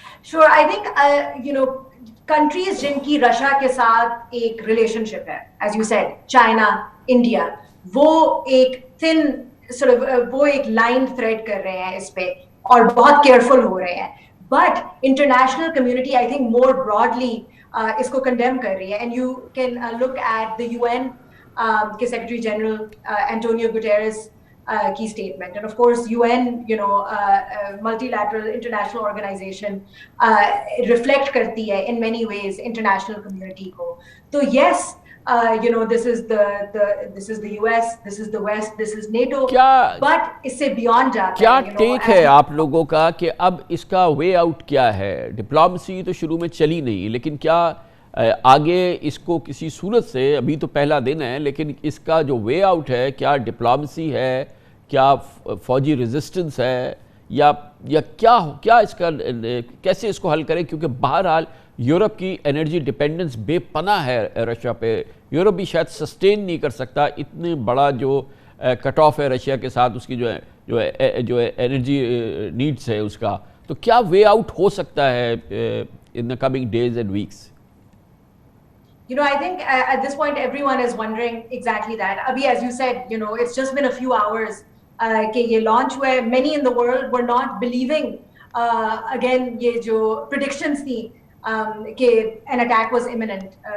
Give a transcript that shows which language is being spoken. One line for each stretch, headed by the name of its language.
English: Sure, I think
Hindi: countries जिनकी Russia के साथ एक relationship है,
English: as you said,
Hindi: China, India, वो एक
English: thin sort of
Hindi: वो एक
English: line thread
Hindi: कर रहे हैं इस पे और बहुत careful हो रहे हैं.
English: But international community, I think, more broadly
Hindi: इसको
English: condemn
Hindi: कर रही है.
English: And you can look at the UN के Secretary General Antonio Guterres key statement, and of course UN, multilateral international organization, reflect
Hindi: करती है
English: in many ways international community को.
Hindi: तो
English: yes, this is the US, this is the West, this is NATO, but
Hindi: इससे
English: beyond
Hindi: जाता है. क्या take है आप लोगों का कि अब इसका वे आउट क्या है? डिप्लोमेसी तो शुरू में चली नहीं, लेकिन क्या आगे इसको किसी सूरत से, अभी तो पहला दिन है, लेकिन इसका जो वे आउट है, क्या डिप्लोमेसी है, क्या फौजी रेजिस्टेंस है, या क्या इसका, कैसे इसको हल करें? क्योंकि बहरहाल यूरोप की एनर्जी डिपेंडेंस बेपनाह है रशिया पे. यूरोप भी शायद सस्टेन नहीं कर सकता इतने बड़ा जो कट ऑफ है रशिया के साथ, उसकी जो एनर्जी नीड्स है उसका. तो क्या वे आउट हो सकता है
English: In the coming days and weeks? I think at this point everyone is wondering exactly that. Abhi, as you said, it's just been a few hours
Hindi: कि ये launch हुआ है.
English: Many in the world were not believing again
Hindi: ये जो predictions थी कि
English: an attack was imminent.